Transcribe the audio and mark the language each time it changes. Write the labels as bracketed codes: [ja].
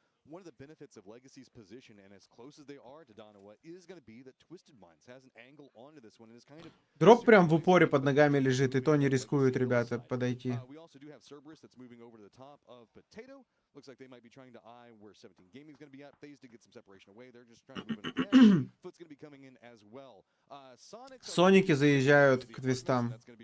[en] One of the benefits of Legacy's position and as close as they are to Donowa is going to be that Twisted Minds has an angle onto this one and is kind of... [ru] Дроп прям в упоре под ногами лежит, и то не рискуют ребята подойти. [en] We also do have Cerberus that's moving over to the top of Potato. Looks like they might be trying to eye where 17 Gaming's going to be at. FaZe to get some separation away. They're just trying to move in again. Foot's going to be coming in as well. [ru] Соники заезжают к твистам.